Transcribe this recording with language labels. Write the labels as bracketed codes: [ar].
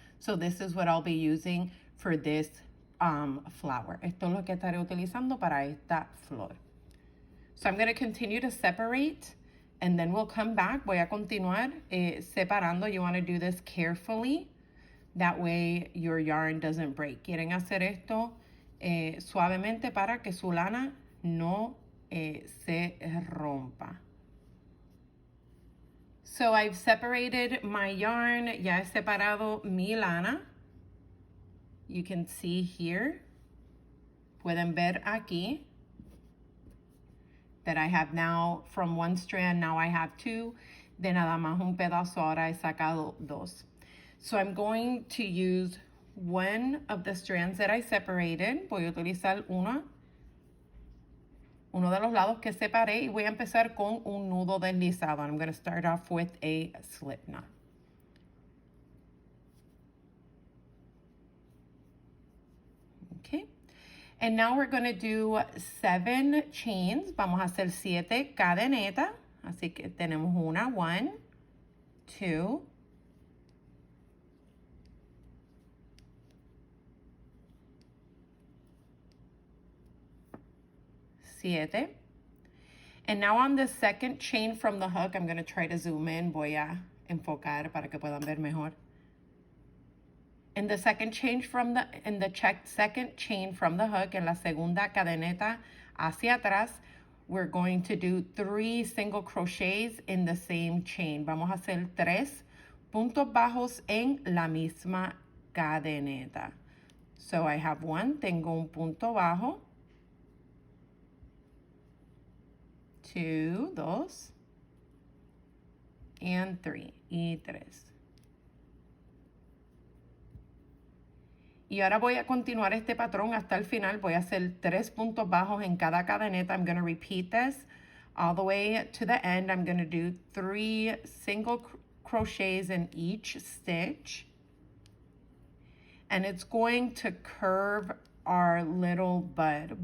[en] So this is what I'll be using for this flower. [es] Esto es lo que estaré utilizando para esta flor. [en] So I'm going to continue to separate and then we'll come back. [es] Voy a continuar separando. [en] You want to do this carefully. That way your yarn doesn't break. [es] Quieren hacer esto suavemente para que su lana no se rompa. [en] So I've separated my yarn. [es] Ya he separado mi lana. [en] You can see here. [es] Pueden ver aquí [en] that I have now from one strand, now I have two. [es] De nada más un pedazo, ahora he sacado dos. [en] So I'm going to use one of the strands that I separated. [es] Voy a utilizar uno de los lados que separé y voy a empezar con un nudo deslizado. [en] I'm going to start off with a slip knot. Okay. And now we're going to do 7 chains. [es] Vamos a hacer 7 cadenetas. Así que tenemos una, 1, 2, 7. [en] And now on the second chain from the hook, I'm going to try to zoom in. [es] Voy a enfocar para que puedan ver mejor. [en] In the second chain from the second chain from the hook, [es] en la segunda cadeneta hacia atrás, [en] we're going to do 3 single crochets in the same chain. [es] Vamos a hacer 3 puntos bajos en la misma cadeneta. [en] So I have 1, [es] tengo un punto bajo. [en] 2, 2, and 3, y 3. [es] Y ahora voy a continuar este patrón hasta el final. Voy a hacer 3 puntos bajos en cada cadeneta. [en] I'm going to repeat this all the way to the end. I'm going to do 3 single crochets in each stitch. And it's going to curve our little bud.